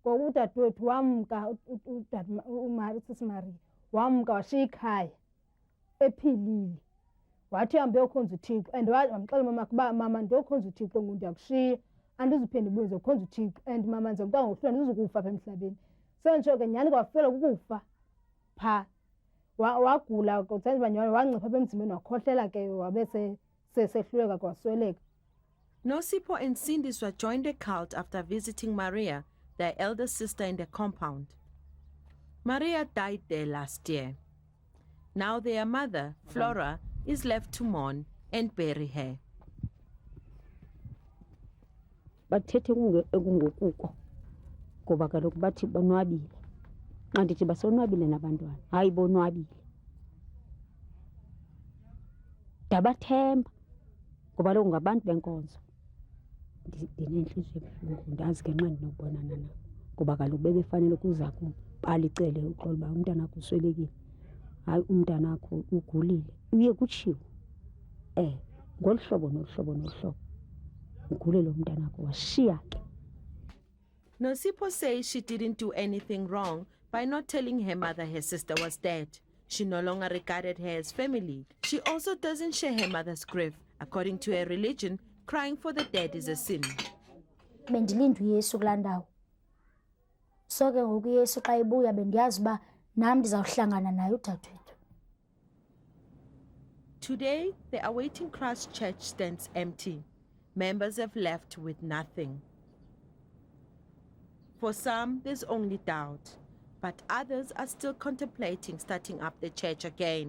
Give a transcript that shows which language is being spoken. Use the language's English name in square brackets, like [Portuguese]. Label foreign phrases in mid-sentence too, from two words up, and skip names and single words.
[Xhosa] ngoba udadewethu wamka usisi Maria wamka washiya ikhaya ephilile wathi hambe yokhonza uThixo and wamxelela umama kuba mama ndiyokhonza uThixo ngoku ndiyakushiya andizuphinde ndibuye ndizokhonza uThixo and mama njengoba ngohlwa ndizukufa apha emhlabeni sentsho ke nyhani kwafelwa kukufa phaa wagula kutsanjibanywana wancipha apha emzimbeni wakhohlela ke wabe sehluleka kwasweleka. [English] Nosipho and Sindiswa joined the cult after visiting Maria, their elder sister, in the compound. Maria died there last year. Now their mother, Flora, is left to mourn and bury her. [Xhosa] bathethe kungokuko ngoba kaloku bathi bonwabile xa ndithi basonwabile nabantwana hayi bonwabile ndabathemba ngoba loku ngabantu benkonzo ndinentliziyo ebuhlungu ndazi ke nxa ndinokubonana nabo ngoba kaloku bebefanele ukuza kum balicele uxolo uba umntanakho uswelekile hayi umntanakho ugulile uye kutshiwo ngolu hlobo nolu hlobo nolu hlobo ugule lo mntanakho washiya ke. [English] Nosipho says she didn't do anything wrong by not telling her mother her sister was dead. She no longer regarded her as family. She also doesn't share her mother's grief. According to her religion, crying for the dead is a sin. [Xhosa] Bendilinda uYesu kulaa ndawo so ke ngoku uYesu xa ebuya bendiyazi uba nam ndizawuhlangana naye udadewethu. [English] Today, the Awaiting Christ Church stands empty. Members have left with nothing. For some, there's only doubt, but others are still contemplating starting up the church again.